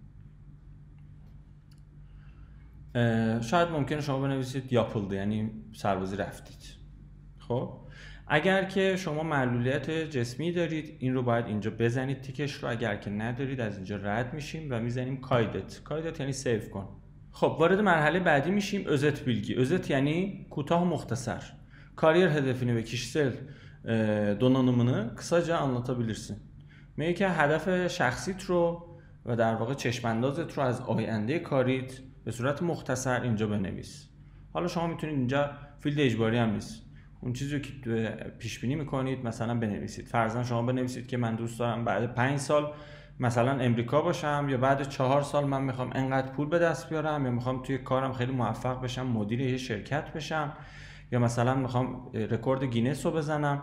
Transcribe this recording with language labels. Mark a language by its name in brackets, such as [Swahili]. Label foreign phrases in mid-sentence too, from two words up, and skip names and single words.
[Persian] شاید ممکنه شما بنویسید yapıldı یعنی سربازی رفتید. خب اگر که شما معلولیت جسمی دارید این رو باید اینجا بزنید تیکش رو. اگر که ندارید از اینجا رد میشیم و میزنیم کایدت یعنی سیو کن. خب وارد مرحله بعدی میشیم. [Turkish] özet bilgi. [Persian] özet یعنی کوتاه و مختصر. [Turkish] Kariyer hedefini ve kişisel donanımını kısaca anlatabilirsin. [Persian] میگه که هدف شخصیت رو و در واقع چشم‌اندازت رو از آینده کاریت به صورت مختصر اینجا بنویس. حالا شما میتونید اینجا فیلد اجباری هم نیست، اون چیزی که پیش بینی میکنید مثلا بنویسید. فرضاً شما بنویسید که من دوست دارم بعد 5 سال مثلا امریکا باشم، یا بعد 4 سال من میخوام انقدر پول به دست بیارم، یا میخوام توی کارم خیلی موفق بشم، مدیر یه شرکت بشم، یا مثلا میخوام رکورد گینس رو بزنم.